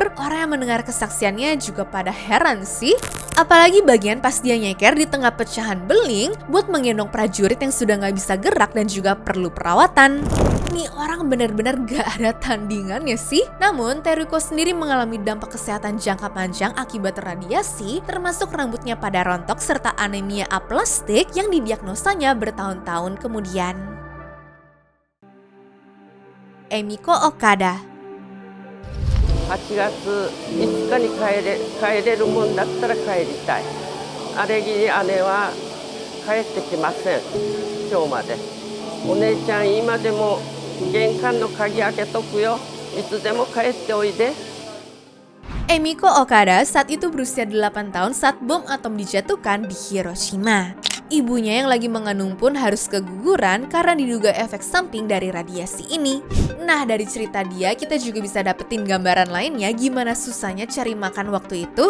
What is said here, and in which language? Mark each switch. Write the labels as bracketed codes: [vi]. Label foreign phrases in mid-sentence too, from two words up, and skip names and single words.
[id] Orang yang mendengar kesaksiannya juga pada heran sih. Apalagi bagian pas dia nyeker di tengah pecahan beling buat menggendong prajurit yang sudah gak bisa gerak dan juga perlu perawatan. Nih orang benar-benar gak ada tandingannya sih. Namun Teruko sendiri mengalami dampak kesehatan jangka panjang akibat radiasi, termasuk rambutnya pada rontok serta anemia aplastik yang didiagnosanya bertahun-tahun kemudian. Emiko Okada. [ja] 8月5日に帰れるもんだったら帰りたい。あれぎり姉は帰ってきません。今日まで。お姉ちゃん今でも玄関の鍵開けとくよ。いつでも帰っておいで。 [id] Emiko Okada saat itu berusia 8 tahun saat bom atom dijatuhkan di Hiroshima. Ibunya yang lagi mengandung pun harus keguguran karena diduga efek samping dari radiasi ini. Nah, dari cerita dia kita juga bisa dapetin gambaran lainnya gimana susahnya cari makan waktu itu.